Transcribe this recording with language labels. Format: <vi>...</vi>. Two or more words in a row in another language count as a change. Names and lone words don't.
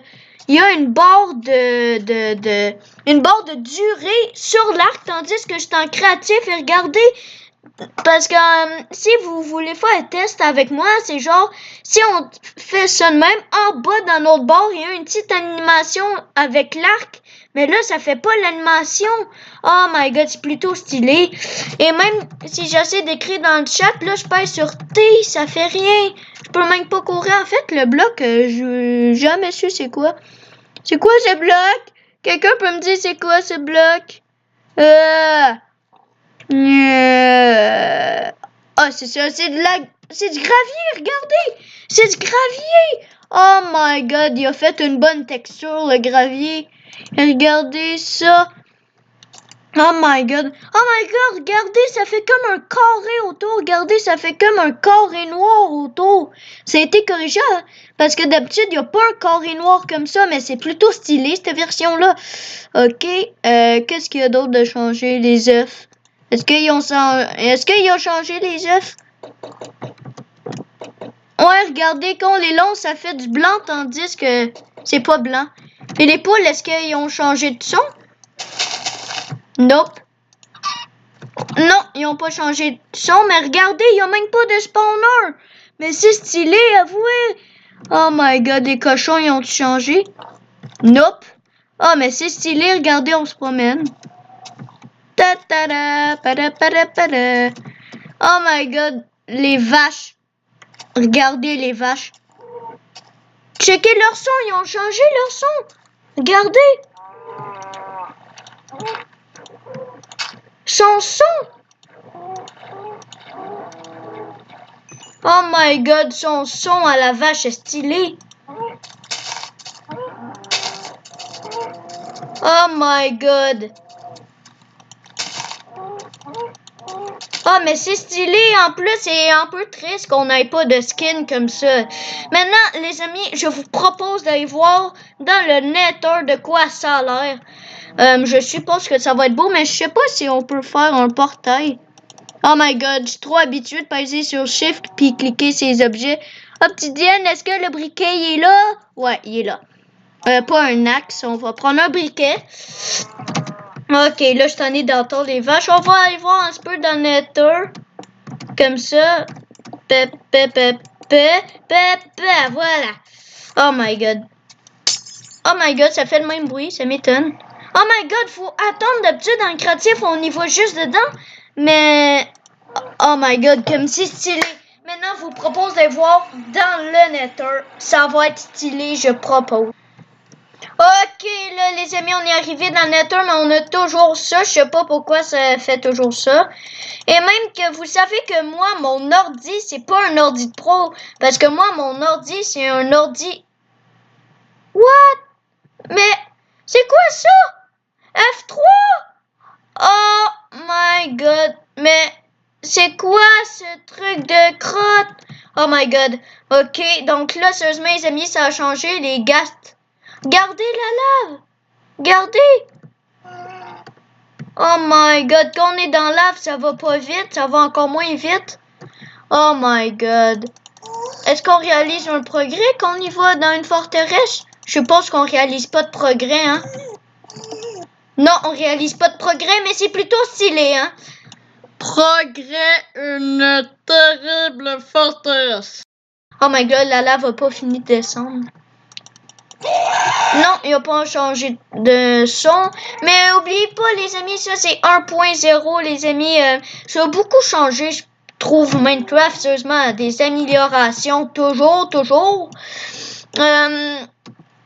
<fr>Il y a une barre une barre de durée sur l'arc, tandis que je suis en créatif. Et regardez, parce que si vous voulez faire un test avec moi, c'est genre, si on fait ça de même, en bas dans notre barre, il y a une petite animation avec l'arc. Mais là, ça fait pas l'animation.</fr> <en>Oh my god,</en> <fr>c'est plutôt stylé. Et même si j'essaie d'écrire dans le chat, là, je pèse sur T, ça fait rien. Je peux même pas courir. En fait, le bloc, je jamais su c'est quoi. C'est quoi ce bloc? Quelqu'un peut me dire c'est quoi ce bloc? Ah, c'est ça, c'est du gravier, regardez! C'est du gravier!</fr> <en>Oh my god,</en> <fr>il a fait une bonne texture, le gravier. Regardez ça.</fr> <en>Oh my god,</en> <fr>regardez, ça fait comme un carré autour. Regardez, ça fait comme un carré noir autour. Ça a été corrigé, hein? Parce que d'habitude, il n'y a pas un carré noir comme ça, mais c'est plutôt stylé, cette version-là. Ok, qu'est-ce qu'il y a d'autre de changer? Les œufs. Est-ce qu'ils ont changé les œufs? Ouais, regardez, quand on les lance, ça fait du blanc, tandis que c'est pas blanc. Et les poules, est-ce qu'ils ont changé de son? Nope. Non, ils ont pas changé de son, mais regardez, il n'y a même pas de spawner. Mais c'est stylé, avouez.</fr> <en>Oh my god,</en> <fr>les cochons, ils ont changé? Nope. Oh, mais c'est stylé, regardez, on se promène. Ta-ta-da, pada-pada-pada.</fr> <en>Oh my god,</en> <fr>les vaches. Regardez les vaches. Checkez leur son, ils ont changé leur son. Regardez. Son son.</fr> <en>Oh my god,</en> <fr>son son à la vache est stylé.</fr> <en>Oh my god.</en> <fr>Ah, mais c'est stylé. En plus, c'est un peu triste qu'on n'ait pas de skin comme ça. Maintenant, les amis, je vous propose d'aller voir dans le Nether de quoi ça a l'air. Je suppose que ça va être beau, mais je sais pas si on peut faire un portail.</fr> <en>Oh my god,</en> <fr>je suis trop habituée de peser sur Shift puis cliquer ces objets. Obsidienne, est-ce que le briquet il est là? Ouais, il est là. Pas un axe, on va prendre un briquet. Ok, là, je t'en ai d'entendre les vaches. On va aller voir un petit peu dans le Nether. Comme ça. Voilà.</fr> <en>Oh my god. Oh my god,</en> <fr>ça fait le même bruit, ça m'étonne.</fr> <en>Oh my god,</en> <fr>faut attendre. D'habitude, dans le créatif, on y va juste dedans. Mais...</fr> <en>Oh my god,</en> <fr>comme c'est stylé. Maintenant, je vous propose de voir dans le Nether. Ça va être stylé, je propose. Ok, là, les amis, on est arrivé dans le Nether, mais on a toujours ça. Je sais pas pourquoi ça fait toujours ça. Et même que vous savez que moi, mon ordi, c'est pas un ordi de pro. Parce que moi, mon ordi, c'est un ordi... What? Mais, c'est quoi ça? F3?</fr> <en>Oh my god.</en> <fr>Mais, c'est quoi ce truc de crotte?</fr> <en>Oh my god.</en> <fr>Ok, donc là, sérieusement, les amis, ça a changé les gaz. Regardez la lave. Regardez.</fr> <en>Oh my god.</en> <fr>Quand on est dans la lave, ça va pas vite. Ça va encore moins vite.</fr> <en>Oh my god.</en> <fr>Est-ce qu'on réalise un progrès quand on y va dans une forteresse? Je suppose qu'on réalise pas de progrès, hein? Non, on réalise pas de progrès, mais c'est plutôt stylé, hein? Progrès, une terrible forteresse.</fr> <en>Oh my god,</en> <fr>la lave a pas fini de descendre. Non, il n'a pas changé de son. Mais oubliez pas, les amis, ça c'est 1.0, les amis. Ça a beaucoup changé, je trouve, Minecraft, sérieusement, des améliorations, toujours.</fr>